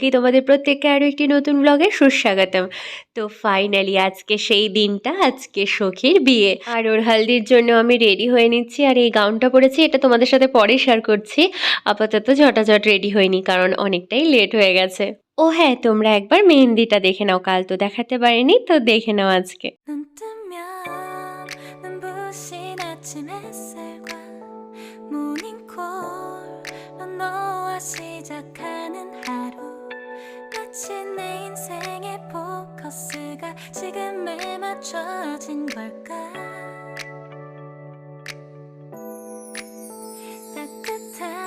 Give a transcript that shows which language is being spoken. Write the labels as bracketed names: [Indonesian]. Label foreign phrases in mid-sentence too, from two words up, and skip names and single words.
[Bangla] তোমাদের প্রত্যেককে আরও একটি নতুন ব্লগে সুস্বাগতম। তো ফাইনালি আজকে সেই দিনটা, আজকে সখীর বিয়ে, আর ওর হালদির জন্য আমি রেডি হয়ে নিচ্ছি। আর এই গাউনটা পরেছি, এটা তোমাদের সাথে পরে শেয়ার করছি। আপাতত ঝটাঝট রেডি হয়নি, কারণ অনেকটাই লেট হয়ে গেছে। ও হ্যাঁ, তোমরা একবার মেহেন্দিটা দেখে নাও, কাল তো দেখাতে পারিনি, তো দেখে নাও আজকে। [Korean] 눈 뜨면 눈부신 아침 햇살과 모닝콜로 너와 시작하는 하루 마치 내 인생의 포커스가 지금에 맞춰진 걸까 따뜻한